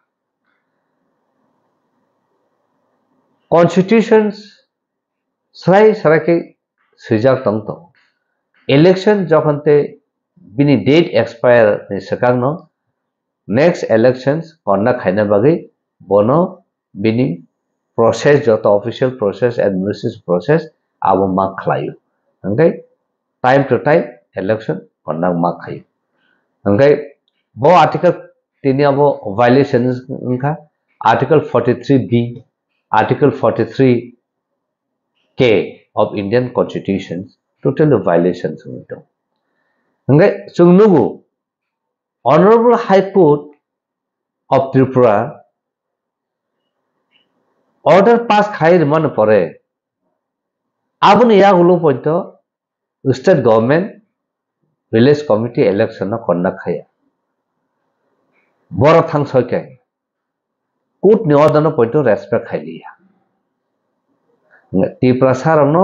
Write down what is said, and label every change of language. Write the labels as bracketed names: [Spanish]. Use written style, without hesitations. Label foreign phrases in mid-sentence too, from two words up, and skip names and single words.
[Kok Borok] constitutions sarai ke sujak tongto election jokhonte bini date expire ni sakangno [English] next elections [Kok Borok] konna khaina bagai bono bini process joto [English] official process administrative process [Kok Borok] abo ma khlayo angkai [English] time to time election [Kok Borok] konna ma khayo angkai bo article tini abo violations angka [English] article 43b article 43k of Indian constitution totally violations [Kok Borok] unto angkai chungnubu [English] Honorable High Court of Tripura order pass [Kok Borok] khai man pore abuni yagulo poito [English] state government village committee election [Kok Borok] na konna khaya boro thang soike court ni order no poito respect khailiya Tripura sarongno